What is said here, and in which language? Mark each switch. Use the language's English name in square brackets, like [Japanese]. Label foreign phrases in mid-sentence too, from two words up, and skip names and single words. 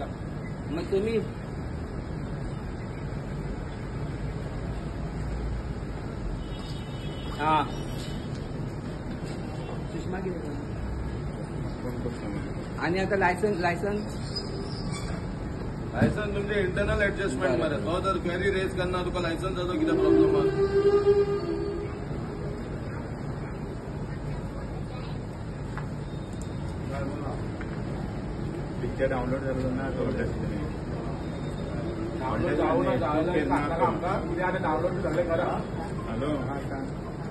[Marathi] मग तुम्ही हा सुषमा गेले आणि आता लायसन्स [Konkani] तुमचे [English] internal adjustment [Konkani] मध्ये तो जर [English] query raise [Konkani] करना तुका लायसन्साचो कितें प्रॉब्लेम पिक्चर डाउनलोड जालो ना [Marathi] डाउनलोड डाउनलोड झाले खरा. हॅलो